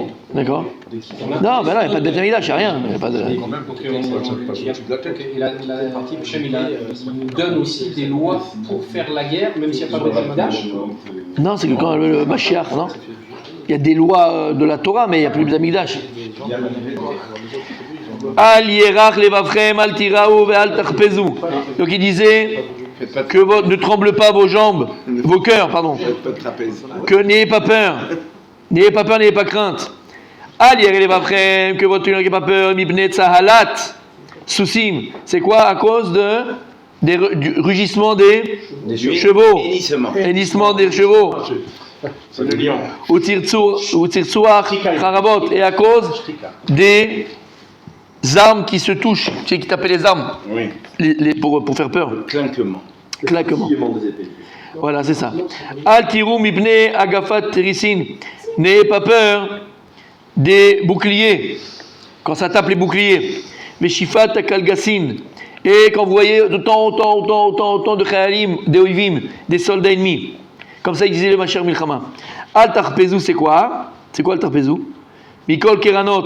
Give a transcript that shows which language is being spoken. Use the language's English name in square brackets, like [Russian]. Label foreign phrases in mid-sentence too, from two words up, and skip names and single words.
[French] D'accord. Non, mais là, il n'y a pas de [Hebrew] בית המקדש, [French] il n'y a rien. Il n'y a pas de... Et la partie Hachem, il nous donne aussi des lois pour faire la guerre, même s'il n'y a pas de [Hebrew] בית המקדש. [French] Non, c'est que quand le Mashiach, non? Il y a des lois de la Torah, mais il n'y a plus de [Hebrew] בית המקדש. אל ירך לבבכם אל תיראו ואל תחפזו. [French] Donc il disait que ne tremble pas vos jambes, vos cœurs, pardon. Que n'ayez pas peur, n'ayez pas crainte. [Hebrew] אל ירך לבבכם, [French] que votre cœur n'ait pas peur. [Hebrew] מפני צהלת סוסים. [French] C'est quoi? À cause du rugissement des chevaux, hennissement des chevaux. C'est le lion. [Hebrew] וצחצוח חרבות, [French] et à cause des armes qui se touchent, tu sais qui tapaient les armes, Oui. Pour faire peur. Claquement. Voilà, c'est ça. [Hebrew] אל תיראו מפני הגפת תריסים. [French] N'ayez pas peur des boucliers, quand ça tape les boucliers. [Hebrew] ושפעת קלגסים. [French] Et quand vous voyez autant de chayalim, des oivim, des soldats ennemis. Comme ça, il disait le [Hebrew] משיח מלחמה. אל תחפזו, [French] c'est quoi? C'est quoi le tarpezu? [Hebrew] מקול קרנות.